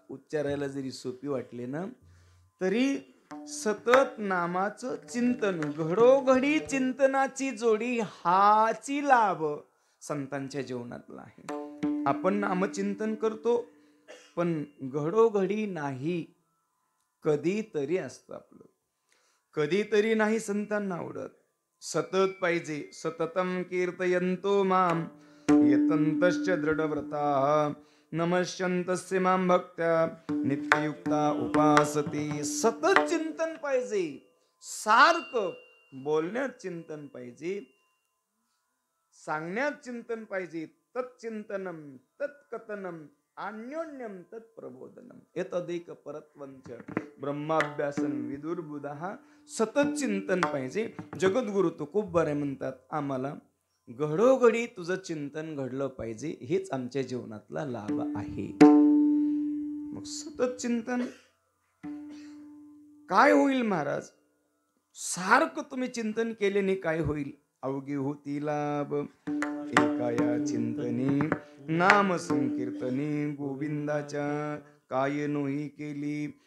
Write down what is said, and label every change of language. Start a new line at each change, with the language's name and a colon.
Marathi: उच्चारायला जरी सोपी वाटले ना तरी सतत नामाचं चिंतन, घडोघडी चिंतनाची जोडी हाची लाभ संतांच्या जीवनातला आहे. आपण नामचिंतन करतो पण घडोघडी नाही, कधीतरी असतं आपलं, कधीतरी नाही. संतांना आवडत सतत पाहिजे.
Sanskrit: सततम कीर्तयन्तो माम यतन्तश्च दृढव्रताः नमस्यन्तस्य मां भक्त्या नित्ययुक्ता उपासते.
Marathi: सतत चिंतन पाहिजे, सारखं बोलण्यात चिंतन पाहिजे, सांगण्यात चिंतन पाहिजे.
Sanskrit: तच्चिंतनम तत्कथनम अन्योन्यम तत्प्रबोधनम एतदेक परत्वंच ब्रह्माभ्यासन विदुर्बुधः.
Marathi: सतत चिंतन पाहिजे. जगद्गुरु तुकोबारे म्हणतात, आम्हाला घडोघडी तुझं चिंतन घडलं पाहिजे, हेच आमच्या जीवनातला लाभ आहे. मग सतत चिंतन काय होईल महाराज? सारखं तुम्ही चिंतन केल्याने काय होईल? अवघी होती लाभ एका या चिंतनी, नाम संकीर्तनी गोविंदाच्या काय नोही केली.